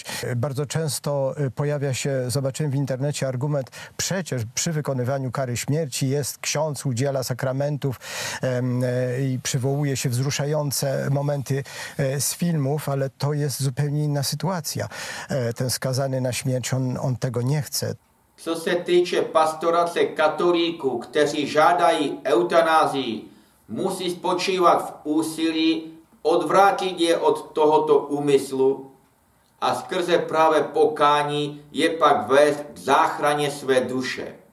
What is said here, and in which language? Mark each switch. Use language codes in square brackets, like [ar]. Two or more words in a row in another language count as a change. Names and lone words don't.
[pl] Bardzo często pojawia się, zobaczyłem w internecie argument, przecież przy wykonywaniu kary śmierci jest ksiądz, udziela sakramentów i przywołuje się wzruszające momenty z filmów, ale to jest zupełnie inna sytuacja. Ten skazany na śmierć, on tego nie chce. [cs] Co se týče pastorace katolíků, kteří žádají eutanázii, musí spočívat v úsilí odvrátit je od tohoto úmyslu a skrze práve pokání je pak vést k záchraně své duše.